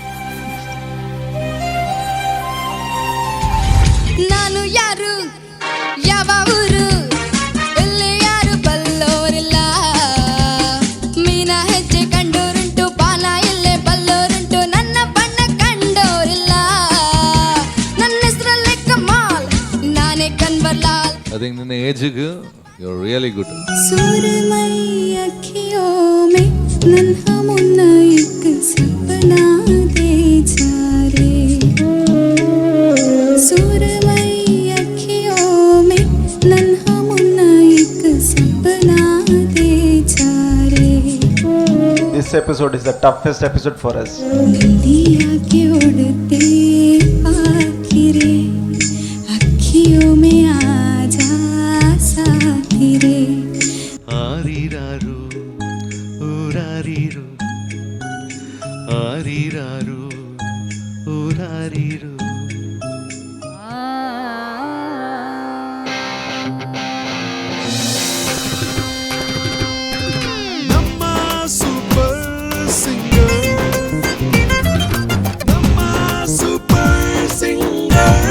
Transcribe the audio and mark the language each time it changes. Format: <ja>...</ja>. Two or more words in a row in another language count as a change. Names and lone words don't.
<kn>ನಾನು ಯಾರು, ಯಾವ ಊರು, ಇಲ್ಲಿ ಯಾರು ಬಲ್ಲೋರಿಲ್ಲ. ಮೀನ ಹೆಜ್ಜೆ ಕಂಡೋರುಂಟು, ಬಾಲ ಎಲ್ಲೇ ಬಲ್ಲೋರುಂಟು, ನನ್ನ ಬಣ್ಣ ಕಂಡೋರಿಲ್ಲ. ನನ್ನ ಹೆಸರಲ್ಲೇ ಕಮಾಲ್, ನಾನೇ ಕನ್ವರ್ಲಾಲ್.</kn> <en>I think in the age you're really good.</en> <hi>सुरमई अखियों में नन्हा मुन्ना एक सपना दे जा रे. सुरमई अखियों में नन्हा मुन्ना एक सपना दे जा रे.</hi> <en>This episode is the toughest episode for us.</en> <hi>दिया के उड़ते आखिरे अखियों में आजा साथी रे.</hi> <kn>ಆರಿರಾರು ಊರಾರಿರು ಆರಿರಾರು ಊರಾರಿರು. ನಮ್ಮ ಸೂಪರ್ ಸಿಂಗರ್, ನಮ್ಮ ಸೂಪರ್ ಸಿಂಗರ್.</kn>